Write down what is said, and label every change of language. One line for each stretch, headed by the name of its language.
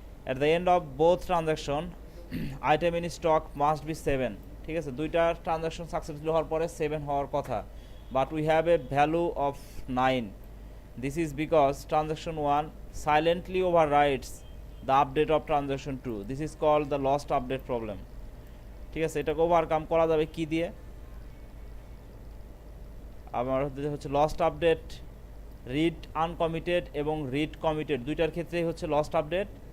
English: At the end of both transaction, item in stock must be 7.
Bangla: ঠিক আছে, দুইটা transaction successful হওয়ার পরে 7 হওয়ার কথা,
English: But we have a value of 9. This is because transaction 1 silently overrides the update of transaction 2. This is called the lost update problem.
Bangla: ঠিক আছে, এটাকে ওভারকাম করা যাবে কি দিয়ে? আমার হচ্ছে লস্ট আপডেট রিড আনকমিটেড এবং রিড কমিটেড দুইটার ক্ষেত্রেই হচ্ছে লস্ট আপডেট।